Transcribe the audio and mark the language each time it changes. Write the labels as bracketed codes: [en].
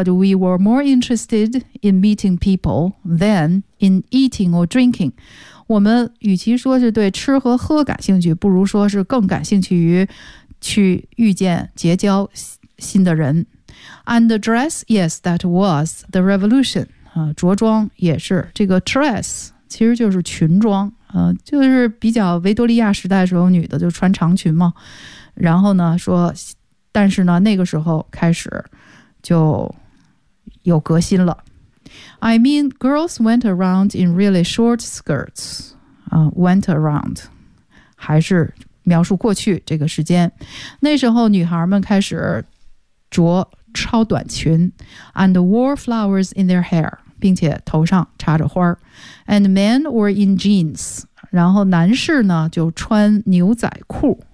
[en] But we were more interested in meeting people than in eating or drinking。 [zh] 我们与其说是对吃和喝感兴趣，不如说是更感兴趣于去遇见结交新的人。 [en] And the dress, yes, that was the revolution、 [zh] 着装也是，这个 dress 其实就是裙装、就是比较维多利亚时代的时候女的就穿长裙嘛。然后呢说，但是呢那个时候开始就有革新了。 [en] I mean, girls went around in really short skirts. Went around. [zh] 还是描述过去这个时间。那时候女孩们开始着超短裙 [en] and wore flowers in their hair, [zh] 并且头上插着花。 [en] And men were in jeans. [zh] 然后男士呢就穿牛仔裤。